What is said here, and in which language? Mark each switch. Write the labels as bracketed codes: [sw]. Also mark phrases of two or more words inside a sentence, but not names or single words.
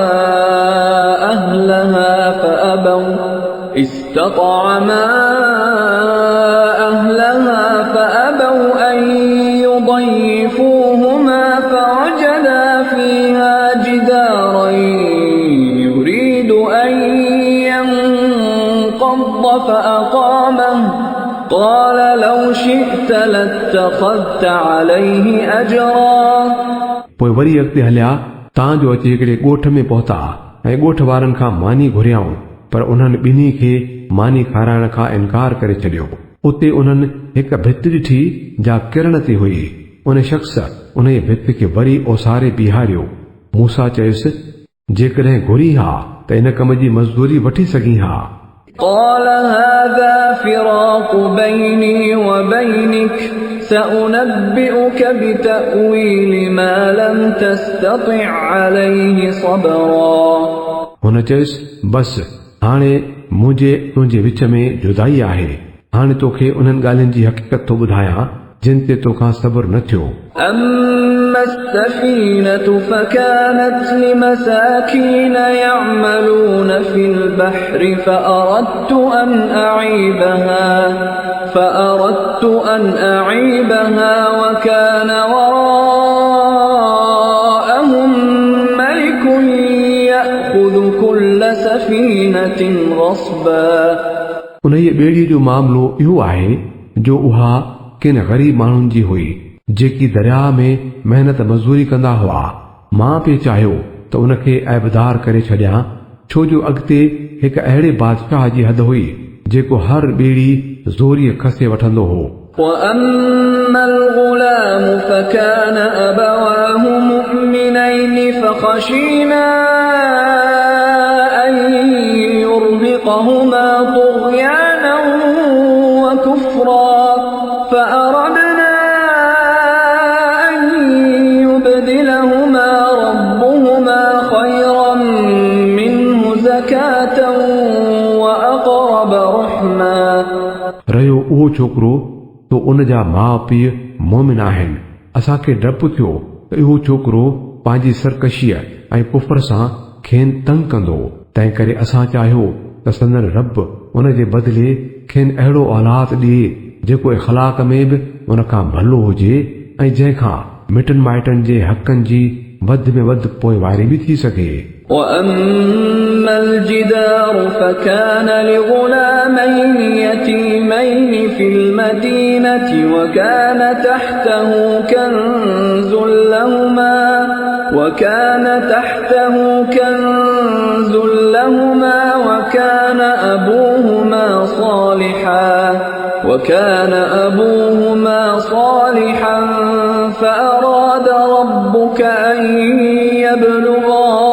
[ar] أهلها فأبوا أن يضيفوهما فوجدا فيها جدارا يريد أن ينقض فأقامه قال لو شئت لاتخذت عليه أجرا [sd] पोइ वरी अॻिते हलिया तां जो अची हिकिड़े ॻोठ में पहुता ऐं ॻोठ वारनि खां मानी घुरियाऊं, पर उन्हनि ॿिन्ही खे मानी खाराइण खां इनकार करे छॾियो। उते उन्हनि हिकु भित ॾिठी जा किरण ते हुई। उन शख़्स उन भित खे वरी ओसारे बीहारियो। मूसा चयुसि, जेकॾहिं घुरी हा त इन कम जी मज़दूरी वठी सघी हा। [ar] قال هذا فراق بيني وبينك سأنبئك بتأويل ما لم تستطع عليه صبرا [sd] हुन चयुसि, बसि हाणे मुंहिंजे तुंहिंजे विच में जुदाई आहे, हाणे तोखे उन्हनि ॻाल्हियुनि जी हक़ीक़त थो ॿुधायां जिन ते तोखां सब्र न थियो। [ar] أما السفينة فكانت لمساكين يعملون في البحر فأردت أن أعيبها وكان وراءهم ملك يأخذ كل سفينة غصبا। [sd] उन ॿेड़ीअ जो मामिलो इहो आहे जो उहा किन ग़रीब माण्हुनि जी हुई जेकी दरिया में महिनत मज़दूरी कंदा हुआ। मां पिए चाहियो त उनखे ऐबदार करे छॾियां, छो जो अॻिते हिकु अहिड़े बादशाह जी हद हुई जेको हर ॿेड़ी ज़ोरीअ खसे वठंदो हो। [ar] وأما الغلام فكان أبواه مؤمنين فخشينا أن يرهقهما طغيانا وكفرا فأردنا أن يبدلهما ربهما خيرا منه زكاة وأقرب رحما। [sd] रहियो उहो छोकिरो तो उन जा माउ पीउ मोमिन आहिनि। असांखे डपु थियो त इहो छोकिरो पंहिंजी सरकशीअ ऐं कुफर सां खेनि तंग कंदो, तंहिं करे असां चाहियो त संदन रब उन जे बदिले खेनि अहिड़ो औलाद ॾिए जेको इख़लाक़ में बि उन खां भलो हुजे ऐं जंहिंखां मिटनि माइटनि जे हक़नि जी वधि में वधि पोइवारी बि थी सघे। [ar] وأما الجدار فكان لغلامين يتيمين في المدينة وكان تحته كنز لهما وكان أبوهما صالحا فأراد ربك أن يبلغا